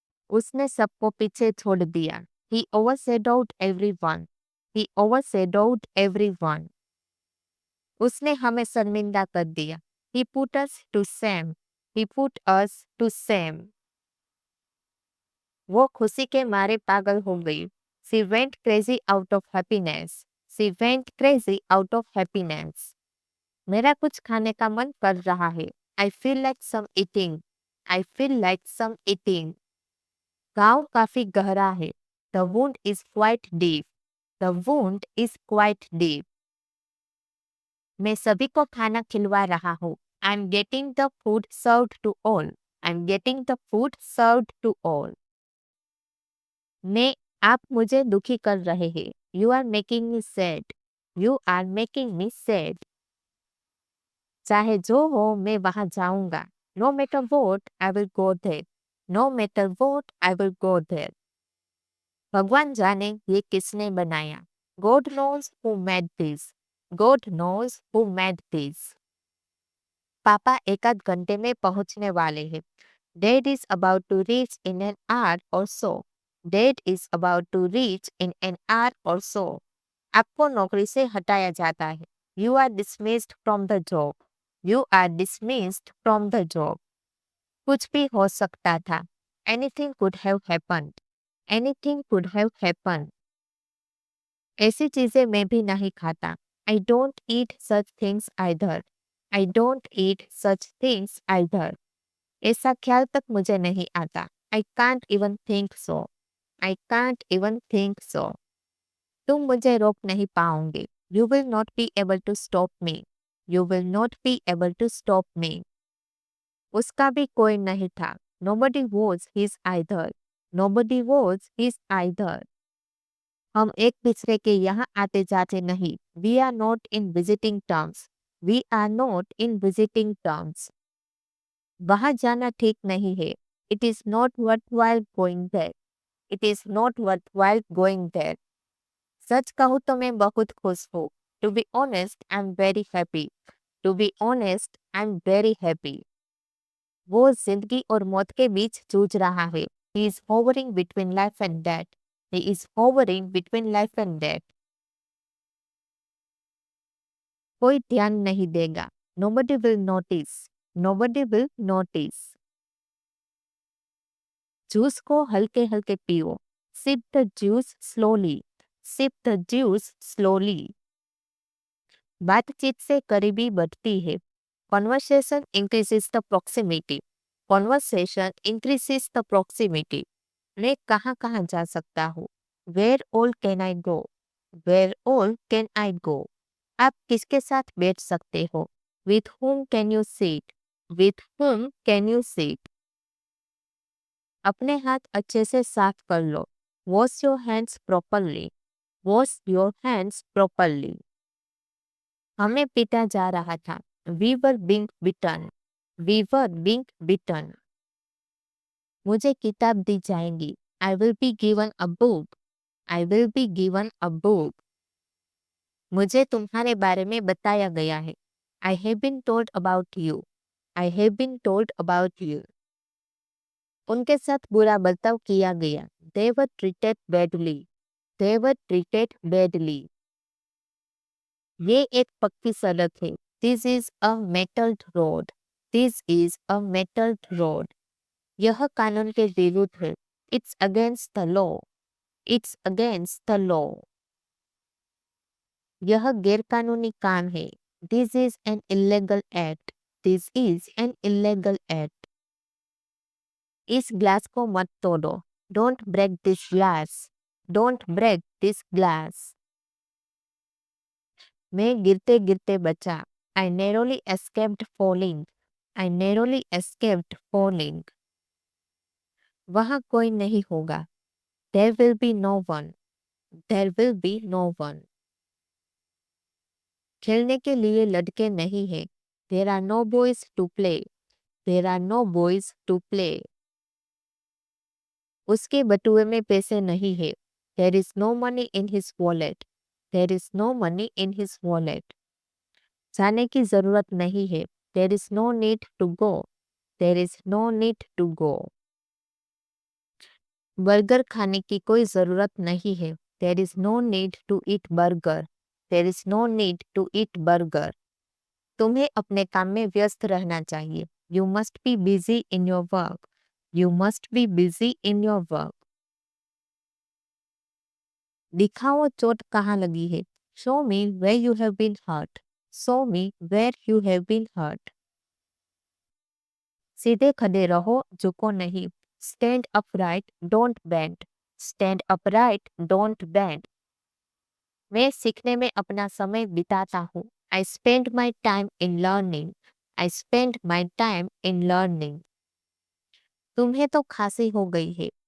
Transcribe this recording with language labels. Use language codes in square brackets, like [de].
[hi] उसने सबको पीछे छोड़ दिया। [en] He overshadowed everyone. He overshadowed everyone. [hi] उसने हमें शर्मिंदा कर दिया। [en] He put us to shame. He put us to shame. [hi] वो खुशी के मारे पागल हो गई। [en] She went crazy out of happiness. She went crazy out of happiness. [hi] मेरा कुछ खाने का मन कर रहा है। [en] I feel like some eating. I feel like some eating. [hi] घाव काफी गहरा है। [en] The wound is quite deep. The wound is quite deep. [hi] मैं सभी को खाना खिलवा रहा हूँ। [en] I'm getting the food served to all. I'm getting the food served to all. [hi] आप मुझे दुखी कर रहे हैं। [en] You are making me sad. You are making me sad. [hi] चाहे जो हो मैं वहां जाऊंगा। [en] No matter what, I will go there. No matter what, I will go there. [hi] भगवान जाने ये किसने बनाया। [en] God knows who made this. God knows who made this. [hi] पापा एक आध घंटे में पहुंचने वाले हैं। [en] Dad is about to reach in an hour or so. Dad is about to reach in an hour or so. [hi] आपको नौकरी से हटाया जाता है। [en] You are dismissed from the job. You are dismissed from the job. [hi] कुछ भी हो सकता था। [en] Anything could have happened. Anything could have happened. [hi] ऐसी चीजें मैं भी नहीं खाता। [en] I don't eat such things either. I don't eat such things either. [hi] ऐसा ख्याल तक मुझे नहीं आता। [en] I can't even think so. I can't even think so. [hi] तुम मुझे रोक नहीं पाओगे। [en] You will not be able to stop me. You will not be able to stop me. [hi] उसका भी कोई नहीं था। [en] Nobody was his either. Nobody was his either. [hi] हम एक दूसरे के यहाँ आते जाते नहीं। [en] We are not in visiting terms. We are not in visiting terms. [hi] वहाँ जाना ठीक नहीं है। [en] It is not worthwhile going there. It is not worthwhile going there. [hi] सच कहूँ तो मैं बहुत खुश हूँ। [en] To be honest, I'm very happy. To be honest, I'm very happy. [hi] वो जिंदगी और मौत के बीच जूझ रहा है। [en] He is hovering between life and death. He is hovering between life and death. [hi] कोई ध्यान नहीं देगा। [en] Nobody will notice. Nobody will notice. [hi] Juice को हल्के हल्के पियो। [en] Sip the juice slowly. Sip the juice slowly. [hi] बातचीत से करीबी बढ़ती है। [en] Conversation increases the proximity. Conversation increases the proximity. [hi] मैं कहाँ कहाँ जा सकता हूँ। [en] Where all can I go? Where all can I go? [hi] आप किसके साथ बैठ सकते हो। [en] With whom can you sit? With whom can you sit? [hi] अपने हाथ अच्छे से साफ कर लो। [en] Wash your hands properly. Wash your hands properly. [hi] हमें पीटा जा रहा था। [en] We were being beaten. We were being beaten. [hi] मुझे किताब दी जाएगी। [en] I will be given a book. I will be given a book. [hi] मुझे तुम्हारे बारे में बताया गया है। [en] I have been told about you. I have been told about you. [hi] उनके साथ बुरा बर्ताव किया गया। [en] They were treated badly. They were treated badly. [hi] ये एक पक्की सड़क है। [en] This is a metalled road. This is a metalled road. [hi] यह कानून के विरुद्ध है। [en] It's against the law. It's against the law. [hi] यह गैरकानूनी काम है. [en] This is an illegal act. This is an illegal act. [hi] इस ग्लास को मत तोड़ो. [en] Don't break this glass. Don't break this glass. [hi] मैं गिरते गिरते बचा. [en] I narrowly escaped falling. I narrowly escaped falling. [hi] वहाँ कोई नहीं होगा. [en] There will be no one. There will be no one. [hi] खेलने के लिए लड़के नहीं हैं. [en] There are no boys to play. There are no boys to play. [hi] उसके बटुए में पैसे नहीं है. [en] There is no money in his wallet. There is no money in his wallet. [hi] जाने की जरूरत नहीं है. [en] There is no need to go. There is no need to go. [hi] Burger खाने की कोई जरूरत नहीं है. [en] There is no need to eat burger. There is no need to eat burger. [hi] तुम्हें अपने काम में व्यस्त रहना चाहिए. [en] You must be busy in your work. You must be busy in your work. [hi] दिखाओ चोट कहाँ लगी है. [en] Show me where you have been hurt. Show me where you have been hurt. [hi] सीधे खड़े रहो, झुको नहीं. [en] Stand upright, don't bend. Stand upright, don't bend. [hi] मैं सीखने में अपना समय बिताता हूँ. [en] I spend my time in learning. I spend my time in learning. [hi] तुम्हें तो खांसी हो गई है.